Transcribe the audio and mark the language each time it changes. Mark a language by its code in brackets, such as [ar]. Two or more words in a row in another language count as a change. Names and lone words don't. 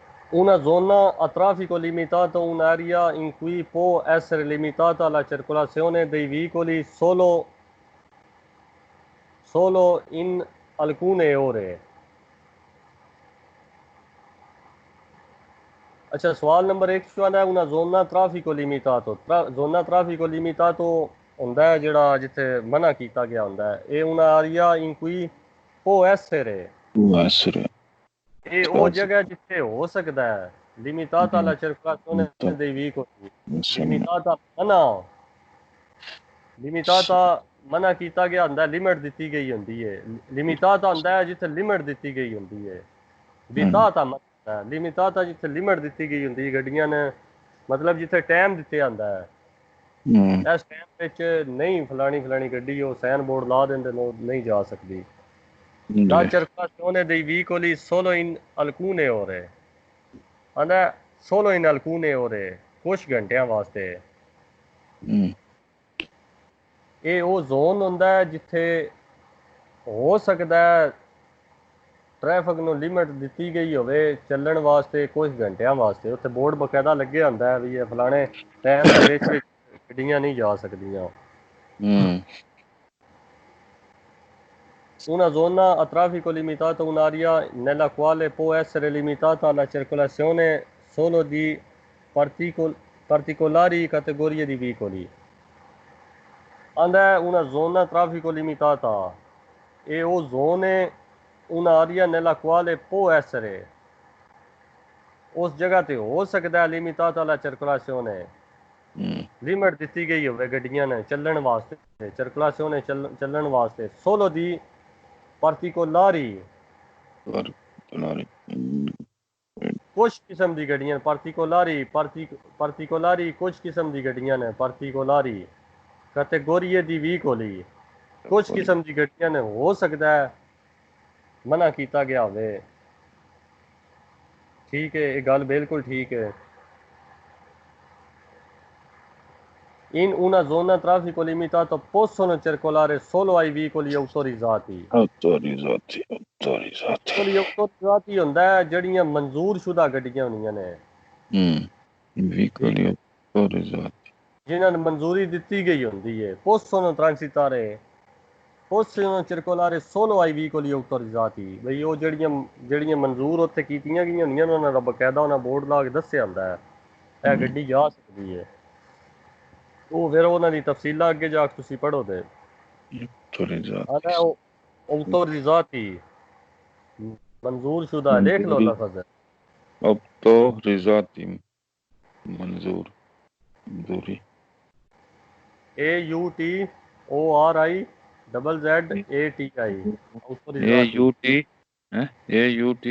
[it] una zona a traffico limitato, un'area in cui può essere limitata la circolazione dei veicoli solo in alcune ore। [hi] अच्छा, सवाल नंबर 1 जो है [it] una zona traffico limitato, zona traffico limitato [pa] ਹੁੰਦਾ ਹੈ ਜਿਹੜਾ ਜਿੱਥੇ ਮਨਾ ਕੀਤਾ ਗਿਆ ਹੁੰਦਾ ਹੈ। ਇਹ [it] una area in cui può essere, [pa] ਇਹ ਉਹ ਜਗ੍ਹਾ ਜਿੱਥੇ ਹੋ ਸਕਦਾ ਹੈ। [it] limitata la circolazione dei veicoli, limitata [pa] ਮਨਾ ਕੀਤਾ ਗਿਆ ਹੁੰਦਾ, ਲਿਮਿਟ ਦਿੱਤੀ ਗਈ ਹੁੰਦੀ ਹੈ। limitata ਹੁੰਦਾ ਹੈ ਜਿੱਥੇ ਲਿਮਿਟ ਦਿੱਤੀ ਗਈ ਹੁੰਦੀ ਹੈ। [it] vietata limitata [pa] ਜਿੱਥੇ ਲਿਮਿਟ ਦਿੱਤੀ ਗਈ ਹੁੰਦੀ ਹੈ ਗੱਡੀਆਂ ਨੇ, ਮਤਲਬ ਜਿੱਥੇ ਟਾਈਮ ਦਿੱਤੇ ਜਾਂਦਾ ਹੈ। ਇਸ ਟਾਈਮ ਵਿੱਚ ਨਹੀਂ ਫਲਾਣੀ ਗੱਡੀ ਉਹ ਸਾਈਨ ਬੋਰਡ ਲਾ ਦਿੰਦੇ ਨੇ, ਨਹੀਂ ਜਾ ਸਕਦੀ। [it] La circolazione dei veicoli solo in alcune ore, ਆਂਦਾ solo in alcune ore, [pa] ਕੁਛ ਘੰਟਿਆਂ ਵਾਸਤੇ। ਇਹ ਉਹ ਜ਼ੋਨ ਹੁੰਦਾ ਹੈ ਜਿੱਥੇ ਹੋ ਸਕਦਾ ਹੈ ਟ੍ਰੈਫਿਕ ਨੂੰ ਲਿਮਿਟ ਦਿੱਤੀ ਗਈ ਹੋਵੇ ਚੱਲਣ ਵਾਸਤੇ ਕੁਝ ਘੰਟਿਆਂ ਵਾਸਤੇ। ਉੱਥੇ ਬੋਰਡ ਬਕਾਇਦਾ ਲੱਗਿਆ ਹੁੰਦਾ ਹੈ ਵੀ ਇਹ ਫਲਾਣੇ ਟਾਈਮ ਦੇ ਵਿੱਚ ਗੱਡੀਆਂ ਨਹੀਂ ਜਾ ਸਕਦੀਆਂ। [it] Una zona a traffico limitato, un'area nella quale può essere limitata la circolazione solo di particolari categorie di veicoli। [pa] ਆਂਦਾ ਹੈ [it] una zona traffico limitata, e o zone un'area nella quale può essere, [hi] उस जगह ते हो सकता है [it] limitata la circolazione, [pa] लिमिट ਦਿੱਤੀ ਗਈ ਹੋਵੇ ਗੱਡੀਆਂ ਨੇ ਚੱਲਣ ਵਾਸਤੇ, circolazione ਚੱਲਣ ਵਾਸਤੇ, [it] solo di particolari, [pa] ਕੁਛ ਕਿਸਮ ਦੀ ਗੱਡੀਆਂ, particolari ਕੁਛ ਕਿਸਮ ਦੀ ਗੱਡੀਆਂ ਨੇ, [it] particolari categorie di veicoli, [pa] ਕੁਛ ਕਿਸਮ ਦੀ ਗੱਡੀਆਂ ਨੇ ਹੋ ਸਕਦਾ ਹੈ ਮਨਾ ਕੀਤਾ ਗਿਆ ਹੋਵੇ। ਠੀਕ ਹੈ, ਇਹ ਗੱਲ ਬਿਲਕੁਲ ਠੀਕ ਹੈ। [it] In una zona traffico limitato possono circolare solo ai veicoli autorizzati। [pa] autorizzati ਹੁੰਦਾ ਹੈ ਜਿਹੜੀਆਂ ਮਨਜ਼ੂਰ ਸ਼ੁਦਾ ਗੱਡੀਆਂ ਹੁੰਦੀਆਂ ਨੇ, ਜਿਨ੍ਹਾਂ ਨੂੰ ਮਨਜ਼ੂਰੀ ਦਿੱਤੀ ਗਈ ਹੁੰਦੀ ਹੈ। [it] possono transitare, possono circolare solo ai veicoli autorizzati, [pa] ਬਈ ਉਹ ਜਿਹੜੀਆਂ ਮਨਜ਼ੂਰ ਉੱਥੇ ਕੀਤੀਆਂ ਗਈਆਂ ਹੁੰਦੀਆਂ ਨੇ ਉਹਨਾਂ ਦਾ ਬਕਾਇਦਾ ਉਹਨਾਂ ਬੋਰਡ ਲਾ ਕੇ ਦੱਸਿਆ ਹੁੰਦਾ ਹੈ ਇਹ ਗੱਡੀ ਜਾ ਸਕਦੀ ਹੈ। ਉਹ ਫਿਰ ਉਹਨਾਂ ਦੀ ਤਫਸੀਲਾਂ ਅੱਗੇ ਜਾ ਕੇ ਤੁਸੀਂ ਪੜ੍ਹੋ ਤੇ autorizzati [hi] मंजूर शुदा, देख लो लफ्ज़ autorizzati मंजूर, मंजूरी, AUTORIZZATI